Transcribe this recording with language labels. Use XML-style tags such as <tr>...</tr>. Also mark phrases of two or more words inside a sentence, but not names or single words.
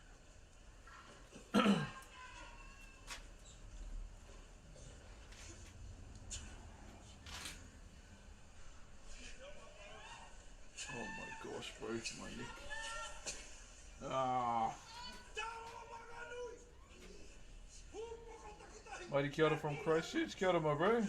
<en>Oh my gosh, bro, my neck. Ah. Mighty</en> <mi>kia ora</mi> <en>from Christchurch.</en> <mi>Kia ora,</mi> <en>my bro.</en>